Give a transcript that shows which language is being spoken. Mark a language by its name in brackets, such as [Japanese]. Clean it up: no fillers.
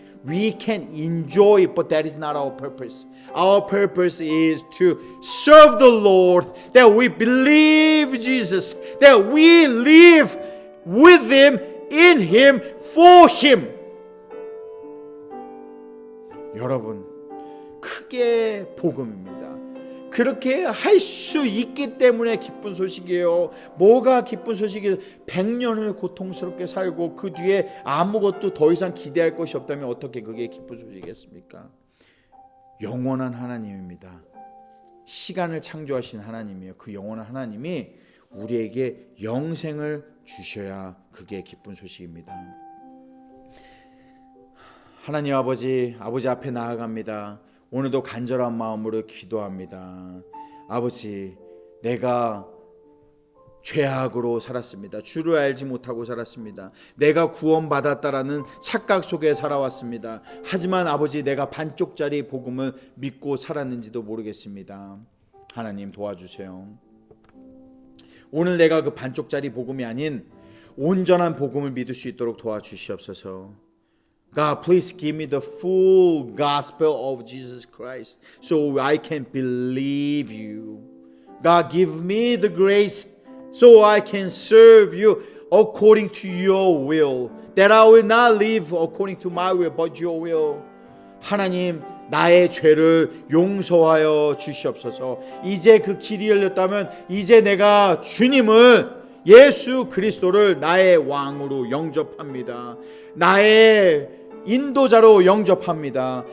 [English] We can enjoy it, but that is not our purpose. Our purpose is to serve the Lord, that we believe Jesus, that we live with Him, in Him, for Him. [Korean] 여러분, 크게 복음입니다. 그렇게 할 수 있기 때문에 기쁜 소식이에요. 뭐가 기쁜 소식이에요? 100년을 고통스럽게 살고 그 뒤에 아무것도 더 이상 기대할 것이 없다면 어떻게 그게 기쁜 소식이겠습니까? 영원한 하나님입니다. 시간을 창조하신 하나님이에요. 그 영원한 하나님이 우리에게 영생을 주셔야 그게 기쁜 소식입니다. 하나님 아버지 앞에 나아갑니다. 오늘도 간절한 마음으로 기도합니다. 아버지, 내가 죄악으로 살았습니다. 주를 알지 못하고 살았습니다. 내가 구원받았다라는 착각 속에 살아왔습니다. 하지만 아버지, 내가 반쪽짜리 복음을 믿고 살았는지도 모르겠습니다. 하나님 도와주세요. 오늘 내가 그 반쪽짜리 복음이 아닌 온전한 복음을 믿을 수 있도록 도와주시옵소서. [English] God, please give me the full gospel of Jesus Christ so I can believe you. God, give me the grace so I can serve you according to your will. That I will not live according to my will, but your will. [Korean] 하나님, 나의 죄를 용서하여 주시옵소서. 이제 그 길이 열렸다면 이제 내가 주님을, 예수 그리스도를 나의 왕으로 영접합니다. 나의 인도자로 영접합니다.